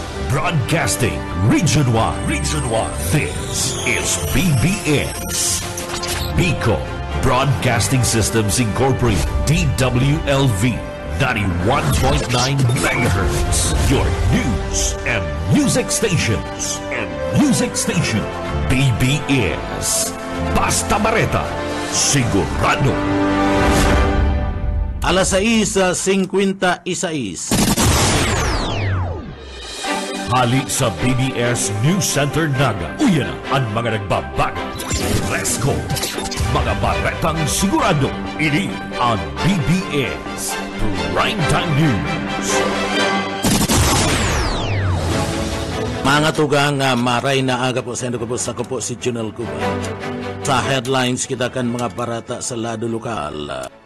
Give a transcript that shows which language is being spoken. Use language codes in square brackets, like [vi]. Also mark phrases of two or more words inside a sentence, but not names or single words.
[en] Broadcasting Region 1. Region 1. This is BBS. Bicol Broadcasting Systems Incorporated. DWLV 91.9 MHz. Your news and music stations. [bik] BBS. Basta Bareta. Sigurado. Alas 6:56. Hali sa BBS News Center Naga. Uyan ang mga nagbabago. [en] Let's go! [bik] Mga baretang sigurado. Ini ang BBS Primetime News. Mga tugang maray na aga po sa inyo po sa ko si Junel Cuba. Sa headlines kita kan mga barata sa lado lokal.